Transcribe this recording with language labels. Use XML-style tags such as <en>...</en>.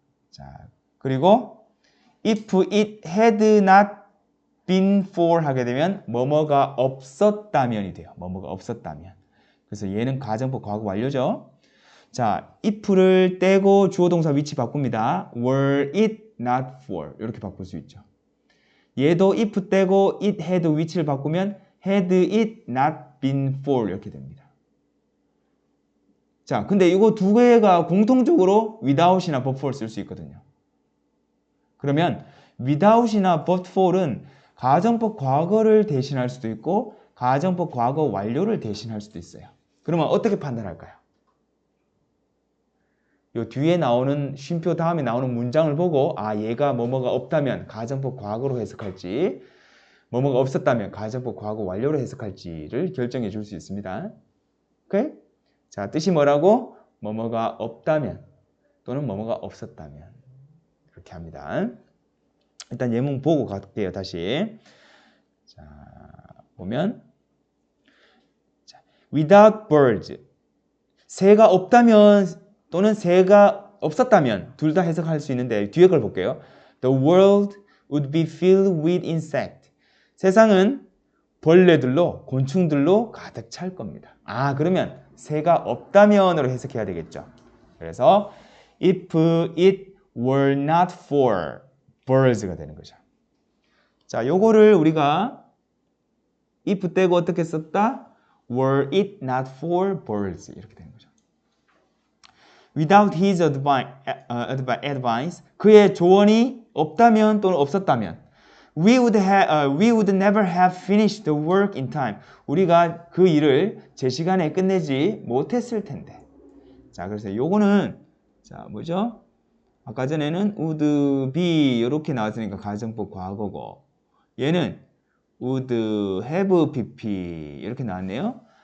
<ko>자, 그리고 if it had not been for 하게 되면 뭐뭐가 없었다면이 돼요. 뭐뭐가 없었다면. 그래서 얘는 가정법 과거 완료죠. 자, if를 떼고 주어 동사 위치 바꿉니다. were it not for 이렇게 바꿀 수 있죠. 얘도 if 떼고 it had 위치를 바꾸면 had it not been for 이렇게 됩니다. 자, 근데 이거 두 개가 공통적으로 without이나 but for 쓸 수 있거든요. 그러면 without이나 but for은 가정법 과거를 대신할 수도 있고 가정법 과거 완료를 대신할 수도 있어요. 그러면 어떻게 판단할까요? 요 뒤에 나오는 쉼표 다음에 나오는 문장을 보고 아 얘가 뭐뭐가 없다면 가정법 과거로 해석할지 뭐뭐가 없었다면 가정법 과거 완료로 해석할지를 결정해 줄 수 있습니다. 오케이? 자, 뜻이 뭐라고? 뭐뭐가 없다면 또는 뭐뭐가 없었다면 이렇게 합니다. 일단 예문 보고 갈게요. 다시. 자, 보면 자, without birds 새가 없다면 또는 새가 없었다면 둘 다 해석할 수 있는데 뒤에 걸 볼게요.</ko> <en>The world would be filled with insects.</en> <ko>세상은 벌레들로 곤충들로 가득 찰 겁니다. 아, 그러면 새가 없다면으로 해석해야 되겠죠. 그래서 if it were not for birds가 되는 거죠. 자, 요거를 우리가 if 떼고 어떻게 썼다?</ko> <en>were it not for birds</en> <ko>이렇게 되는 거죠.</ko> <en>Without his advice,</en> <ko>그의 조언이 없다면 또는 없었다면</ko> <en>we would never have finished the work in time.</en> <ko>우리가 그 일을 제 시간에 끝내지 못했을 텐데. 자, 그래서 요거는 자, 뭐죠? 아까 전에는 would be 이렇게 나왔으니까 가정법 과거고 얘는 would have pp 이렇게 나왔네요.</ko>